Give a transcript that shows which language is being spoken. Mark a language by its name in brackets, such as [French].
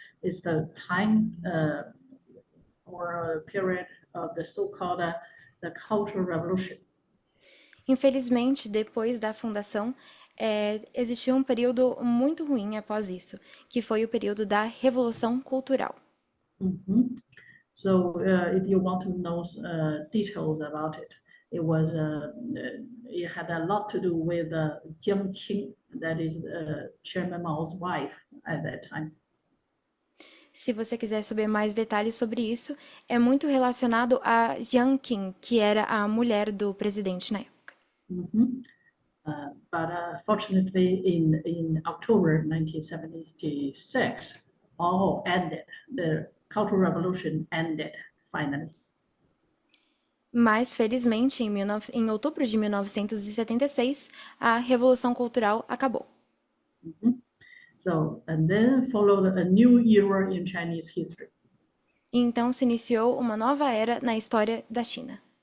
[English] It's the time or period of the so-called the Cultural Revolution. [Portuguese] Infelizmente, depois da fundação, existiu um período muito ruim após isso, que foi o período da Revolução Cultural. Mm-hmm. [English] So, if you want to know details about it, it had a lot to do with Jiang Qing, that is Chairman Mao's wife at that time. [Portuguese] Se você quiser saber mais detalhes sobre isso, é muito relacionado a Jiang Qing, que era a mulher do presidente na época. Mm-hmm. [English] But fortunately, in October 1976, all ended. The Cultural Revolution ended finally. [Portuguese] Mas, felizmente, em outubro de 1976, a Revolução Cultural acabou. Mm-hmm. [English] So, and then followed a new era in Chinese history. [Portuguese] E então se iniciou uma nova era na história da China.